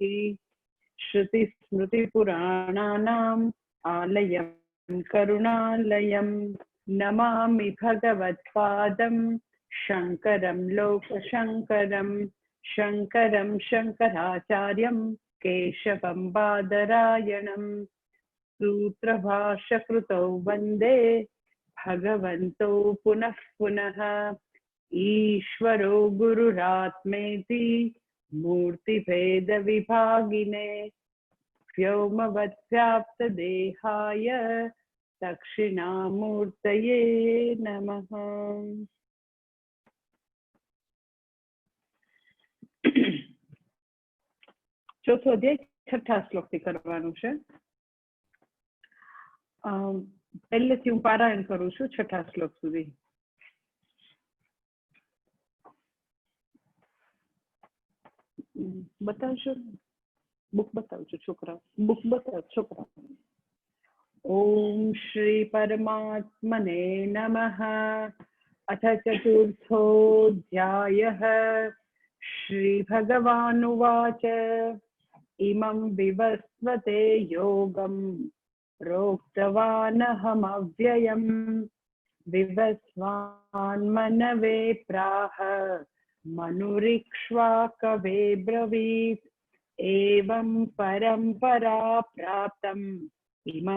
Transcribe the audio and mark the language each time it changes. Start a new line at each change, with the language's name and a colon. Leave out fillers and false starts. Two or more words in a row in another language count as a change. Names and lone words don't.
Sanskrit: श्रुति स्मृति पुराणानाम् आलयं करुणालयं नमामि भगवत्पादं शंकरं लोकशंकरं शंकरं शंकराचार्यं केशवं बादरायणं सूत्रभाष्यकृतौ वन्दे भगवन्तौ पुनः पुनः। ईश्वरो गुरुरात्मेति मूर्तिभेद विभागिने व्योमवद्व्याप्तदेहाय दक्षिणामूर्तये नमः।
Gujarati: ચોથો અધ્યાય છઠ્ઠા શ્લોકથી કરવાનું છે. પહેલેથી હું પારાયણ કરું છું છઠ્ઠા શ્લોક સુધી. બતાવશો? બુક બતાવજો છોકરા, બુક બતાવ છોકરા.
Sanskrit: ओम श्री परमात्मने नमः. अथ चतुर्थोऽध्यायः. श्री भगवानुवाच इमं विवस्वते योगं प्रोक्तवानहमव्ययम् विवस्वान्मनवे प्राह मनुरिक्ष्वाकवे ब्रवीत् एवं परम्परा प्राप्तम् इमं